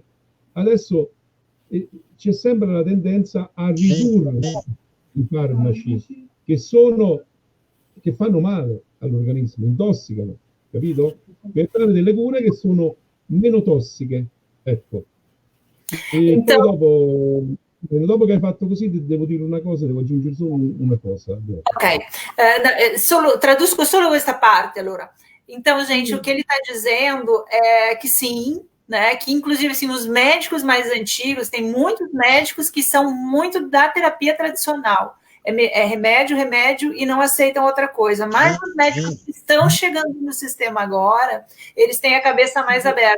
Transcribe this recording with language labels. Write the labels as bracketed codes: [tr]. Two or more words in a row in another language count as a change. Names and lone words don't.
[it] Adesso c'è sempre la tendenza a ridurre i farmaci che fanno male all'organismo, intossicano, capito? Per fare delle cure che sono meno tossiche, ecco. E poi dopo che hai fatto così, devo dire una cosa, devo aggiungere solo una cosa. Ok, traduzco solo questa parte, allora. [pt] Então, gente, o que ele está dizendo é que sim, né, que inclusive assim, os médicos mais antigos, tem muitos médicos que são muito da terapia tradicional. É remédio, e não aceitam outra coisa. Mas os médicos que estão chegando no sistema agora, eles têm a cabeça mais aberta.